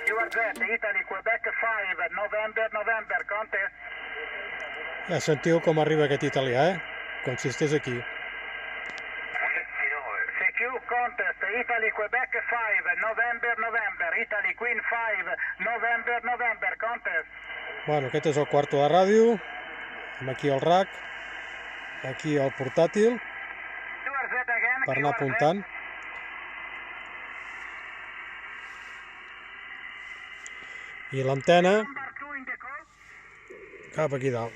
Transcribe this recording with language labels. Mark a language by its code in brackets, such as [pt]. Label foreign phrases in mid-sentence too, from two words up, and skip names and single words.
[en] Italy, Quebec 5, November, contest. [ca] Ja sentiu com arriba aquest italià, com si estigués aquí. [en] CQ contest, Italy, Quebec 5, November, Italy, Queen 5, November, contest. [ca] Bueno, aquest és el quarto de ràdio, amb aquí el rack, aquí el portàtil, per anar apuntant. I l'antena cap aquí dalt.